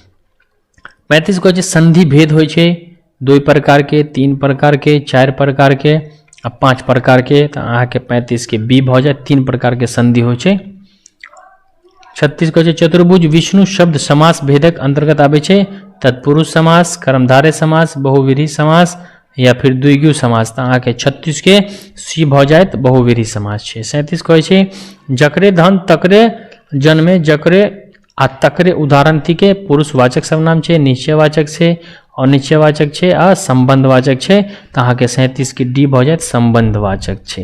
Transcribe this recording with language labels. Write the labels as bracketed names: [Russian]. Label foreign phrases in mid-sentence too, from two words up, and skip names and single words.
[Maithili] 35 कहै छै संधि भेद होइ छै 2 प्रकार के, 3 प्रकार के, 4 प्रकार के आ 5 प्रकार के तो अहाँके 35 के बी भऽ जायत 3 प्रकार के संधि होइ छै। 36 कहै छै चतुर्भुज विष्णु शब्द समास भेदक अंतर्गत आबै छै, तत्पुरुष समास, कर्मधारय समास, बहुव्रीहि समास या फिर द्विगु समास तो अहाँके 36 के सी भऽ जायत बहुव्रीहि समास छै। 37 कहै छै जकरे धन तकरे जन्मे, जकरे आ तकरे उदाहरण थी के पुरुषवाचक सर्वनाम छै, निश्चयवाचक छै, अनिश्चयवाचक छै आ संबंधवाचक छै तो अहाँके 37 के डी भऽ जायत संबंधवाचक छै।